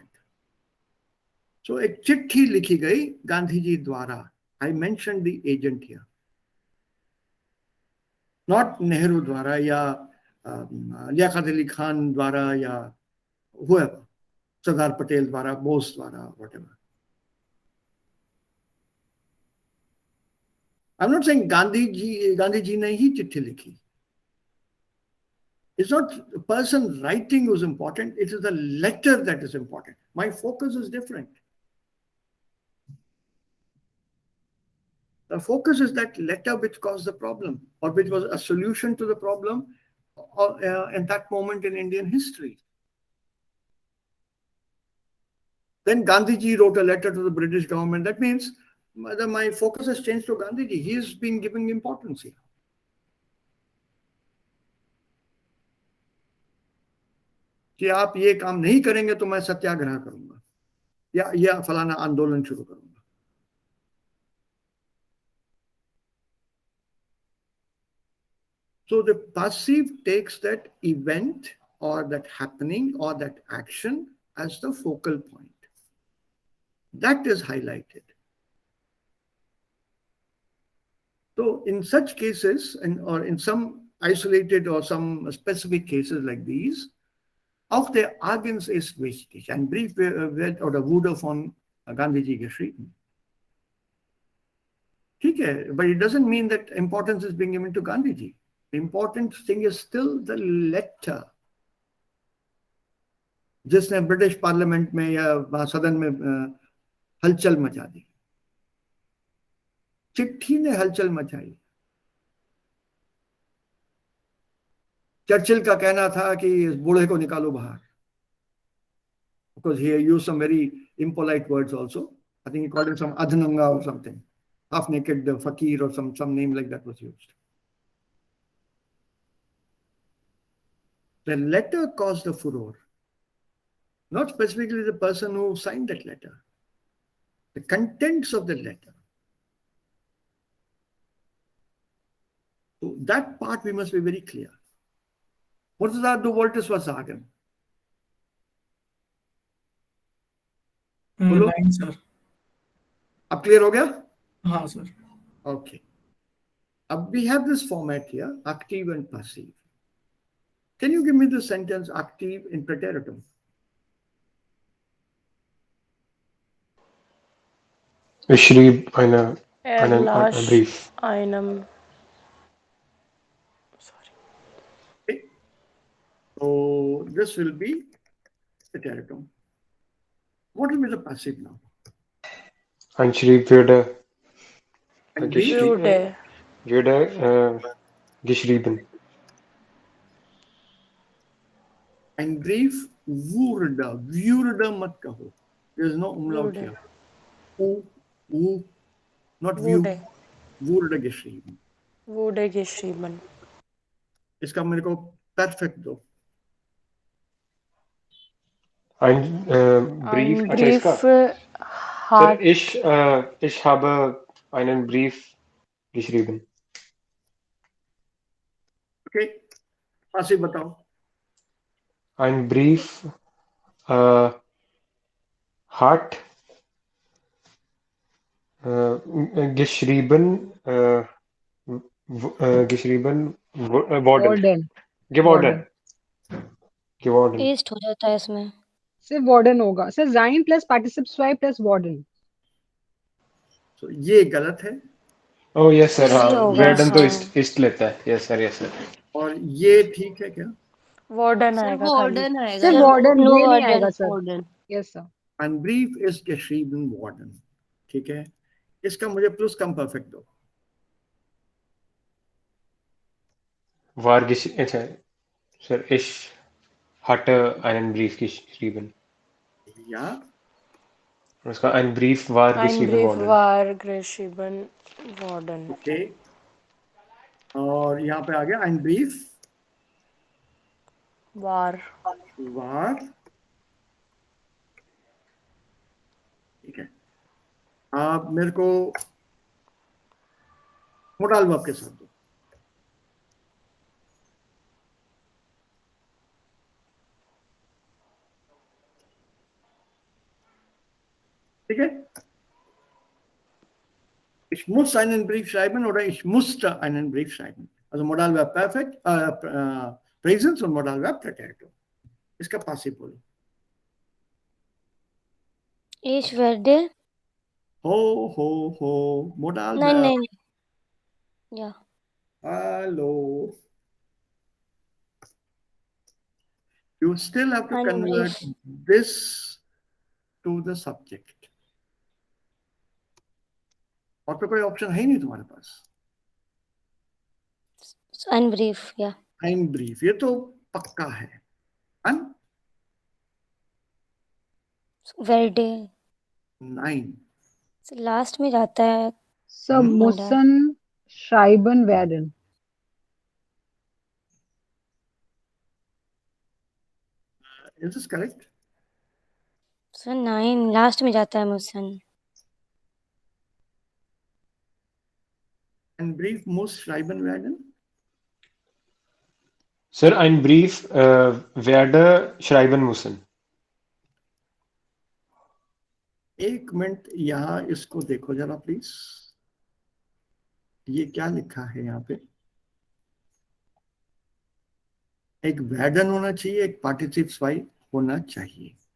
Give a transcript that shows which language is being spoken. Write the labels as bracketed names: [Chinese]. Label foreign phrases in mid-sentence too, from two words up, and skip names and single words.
[Hindi] सो एक चिट्ठी लिखी गई गांधी जी द्वारा, [English] I mention the agent here, not [Hindi] नेहरू द्वारा या लियाकत अली खान द्वारा या whoever, सरदार पटेल द्वारा, बोस द्वारा, [English] whatever. I'm not saying [Hindi] गांधी जी ने ही चिट्ठी लिखी. [English] It's not the person writing who's important, it is the letter that is important. My focus is different. The focus is that letter which caused the problem, or which was a solution to the problem in that moment in Indian history. Then Gandhiji wrote a letter to the British government. That means my focus has changed to Gandhiji. He has been giving importance here. [Hindi] कि आप ये काम नहीं करेंगे तो मैं सत्याग्रह करूंगा या फलाना आंदोलन शुरू करूंगा. [English] So the passive takes that event or that happening or that action as the focal point. That is highlighted. So in such cases, or in some isolated or some specific cases like these, [German] auch der Agens ist wichtig. Ein Brief wird oder wurde von Gandhiji geschrieben. [English] Okay, but it doesn't mean that importance is being given to Gandhiji. The important thing is still the letter. [Hindi] जिसने [English] British parliament [Hindi] में या सदन में हलचल मचा दी. चिट्ठी ने हलचल मचाई. चर्चिल का कहना था कि इस बूढ़े को निकालो बाहर, [English] because he used some very impolite words also. I think he called him some adnanga or something, half naked fakir or some name like that was used. The letter caused a furor, not specifically the person who signed that letter, the contents of the letter. So that part we must be very clear. What is that? [German] Du wolltest was sagen. [Hindi] नहीं सर. अब clear हो गया? हाँ सर. [English] Okay. We have this format here, active and passive. Can you give me the sentence active in preteritum? [German] Ich schrieb einen Erlasch Brief. einem. [English] Sorry. Okay. So this will be preteritum. What will be the passive now? [German] Ein schrieb würde Würde. geschrieben. Ein Brief würde [Hindi] मत कहो. [English] There is no umlaut [German] Würde. [English] here. Not view. [German] Wurde. Wurde geschrieben. Wurde geschrieben. [Hindi] इसका मेरे को perfect दो. [German] Ein Brief. Ein [Hindi] अच्छा इसका. [German] Brief hat. Sir, ich habe einen Brief geschrieben. [Hindi] Okay. Passive बताओ. [German] Ein Brief hat geschrieben worden. Geworden. [Hindi] टेस्ट हो जाता है इसमें. सिर्फ वार्डन होगा. [German] सिर्फ sein plus Partizip zwei plus werden. [Hindi] So ये गलत है. [English] Oh yes sir. [Hindi] ये होगा, [German] werden तो [Hindi] हाँ. ist लेता है. [English] Yes sir. [Hindi] और ये ठीक है क्या? [German] Warden [Hindi] सर आएगा खाली. वार्डन आएगा. सिर्फ वार्डन ये नहीं आएगा सर. वार्डन. [English] Yes sir. [German] Ein Brief ist geschrieben worden. [Hindi] ठीक है. इसका मुझे प्लस कम परफेक्ट दो. [German] War geschrieben. Sir, ich hatte einen Brief geschrieben. Ja. उसका ein Brief war Ein geschrieben Brief worden. war geschrieben worden. [Hindi] Okay. और यहाँ पे आ गया [German] ein Brief War. war. [Hindi] ठीक है, आप मेरे को मोडाल वर्ब के साथ दो। ठीक है, [German] ich muss einen Brief schreiben oder ich musste einen Brief schreiben. Also Modalverb Perfekt, Präsens und Modalverb Präteritum. [Hindi] इसका पासिव बोलो। [German] Ich werde. [Hindi] हो [German] Nein, Modalverb। nein. Ja. [English] Hello. You still have to [German] Ein [English] convert [German] Brief. [English] this to the subject. [Hindi] और तो कोई ऑप्शन है ही नहीं तुम्हारे पास। [German] Ein Brief, ja. Ein Brief, [Hindi] ये तो पक्का है। An? [German] Werde. Nein. [Hindi] लास्ट में जाता है। [English] Sir, [German] müssen schreiben werden. [English] Is this correct? [Hindi] सर 9 लास्ट में जाता है मुसन। [German] Ein Brief muss schreiben werden? Sir, ein Brief werde schreiben müssen. [Hindi] एक मिनट यहाँ इसको देखो जरा प्लीज, ये क्या लिखा है यहाँ पे? एक वैडन होना चाहिए, एक [German] Partizip zwei [Hindi] होना चाहिए।